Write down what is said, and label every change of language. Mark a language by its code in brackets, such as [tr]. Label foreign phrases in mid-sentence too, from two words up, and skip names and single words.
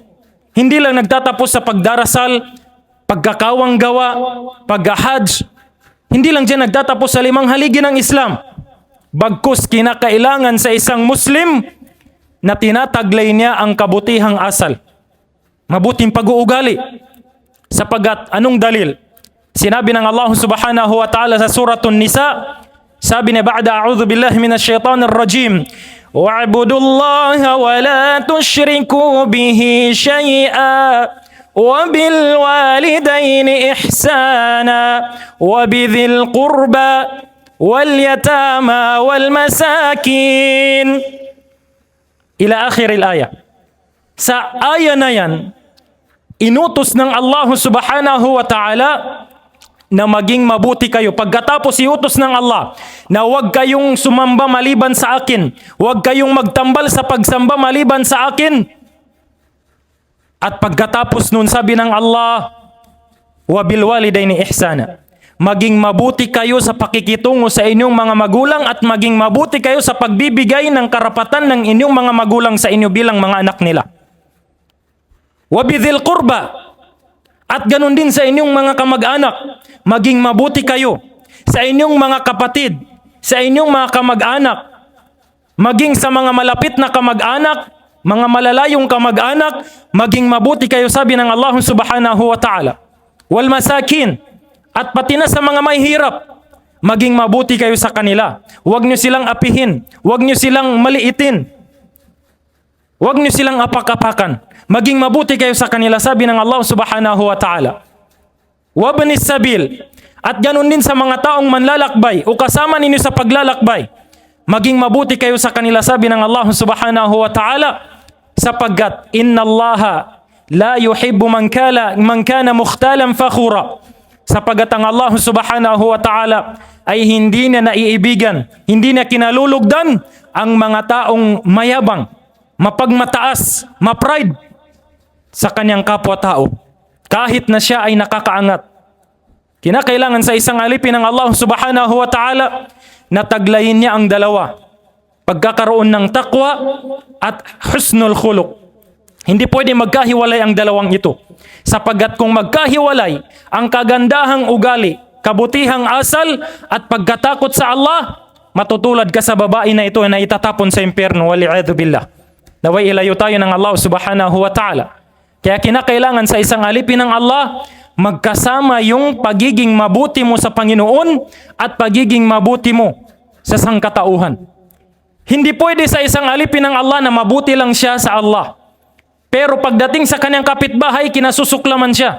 [tl] Hindi lang nagtatapos sa pagdarasal, pagkakawang gawa, pag-hajj. Hindi lang dyan nagtatapos sa 5 haligi ng Islam. Bagkus kinakailangan sa isang Muslim na tinataglay niya ang kabutihang asal. Mabuting pag-uugali. Sapagat anong dalil? Sinabi ng Allah [ar] سبحانه وتعالى [tl] sa suratun Nisa, sabi niya, [ar] بعد أعوذ بالله من الشيطان الرجيم واعبدوا الله ولا تشركوا به شيئا وبالوالدين إحسانا وبذي القربى واليتامى والمساكين إلى آخر الآية. [tl] Sa aya na yan, inutos ng Allah [ar] سبحانه وتعالى [tl] na maging mabuti kayo. Pagkatapos iutos ng Allah na huwag kayong sumamba maliban sa akin, huwag kayong magtambal sa pagsamba maliban sa akin. At pagkatapos nun, sabi ng Allah, [ar] وبالوالدين إحسانا. [tl] Maging mabuti kayo sa pakikitungo sa inyong mga magulang at maging mabuti kayo sa pagbibigay ng karapatan ng inyong mga magulang sa inyo bilang mga anak nila. [ar] وبذي القربى. [tl] At ganun din sa inyong mga kamag-anak. Maging mabuti kayo sa inyong mga kapatid, sa inyong mga kamag-anak. Maging sa mga malapit na kamag-anak, mga malalayong kamag-anak, maging mabuti kayo, sabi ng Allah [ar] سبحانه وتعالى. والمساكين, [tl] at pati na sa mga may hirap, maging mabuti kayo sa kanila. Huwag nyo silang apihin, huwag nyo silang maliitin, huwag nyo silang apak-apakan. Maging mabuti kayo sa kanila, sabi ng Allah [ar] سبحانه وتعالى. وابن السبيل, [tl] At ganun din sa mga taong manlalakbay o kasama ninyo sa paglalakbay. Maging mabuti kayo sa kanila, sabi ng Allah [ar] سبحانه وتعالى, [tl] sapagkat [ar] إن الله لا يحب من كان مختالا فخورا. [tl] Sapagkat ang Allah [ar] سبحانه وتعالى [tl] ay hindi na naiibigan, hindi na kinalulugdan ang mga taong mayabang, mapagmataas, mapride sa kanyang kapwa-tao. Kahit na siya ay nakakaangat. Kinakailangan sa isang alipin ng Allah [ar] سبحانه وتعالى [tl] na taglayin niya ang dalawa. Pagkakaroon ng taqwa at [ar] حسن الخلق. [tl] Hindi pwede magkahiwalay ang dalawang ito. Sapagkat kung magkahiwalay ang kagandahang ugali, kabutihang asal at pagkatakot sa Allah, matutulad ka sa babae na ito na itatapon sa impyerno, [ar] والعياذ بالله. [tl] Naway ilayo tayo ng Allah [ar] سبحانه وتعالى. [tl] Kaya kinakailangan sa isang alipin ng Allah, magkasama yung pagiging mabuti mo sa Panginoon at pagiging mabuti mo sa sangkatauhan. Hindi pwede sa isang alipin ng Allah na mabuti lang siya sa Allah. Pero pagdating sa kanyang kapitbahay, kinasusuklaman siya.